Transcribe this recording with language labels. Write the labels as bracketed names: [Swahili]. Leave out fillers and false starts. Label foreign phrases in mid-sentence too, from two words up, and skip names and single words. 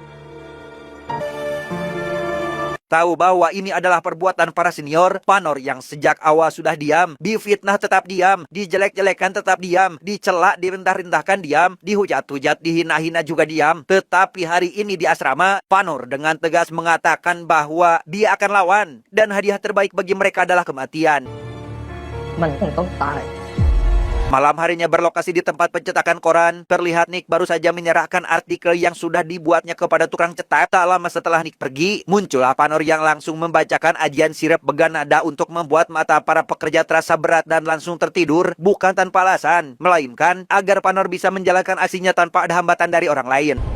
[Indonesian] Tahu bahwa ini adalah perbuatan para senior, Panor yang sejak awal sudah diam, difitnah tetap diam, dijelek-jelekan tetap diam, dicela direndah-rendahkan diam, dihujat-hujat, dihina-hina juga diam. Tetapi hari ini di asrama, Panor dengan tegas mengatakan bahwa dia akan lawan dan hadiah terbaik bagi mereka adalah kematian. [Thai] มันคงต้องตาย [Indonesian] Malam harinya berlokasi di tempat pencetakan koran, terlihat Nick baru saja menyerahkan artikel yang sudah dibuatnya kepada tukang cetak. Tak lama setelah Nick pergi, muncullah Panor yang langsung membacakan ajian sirap beganada untuk membuat mata para pekerja terasa berat dan langsung tertidur, bukan tanpa alasan, melainkan agar Panor bisa menjalankan aksinya tanpa ada hambatan dari orang lain.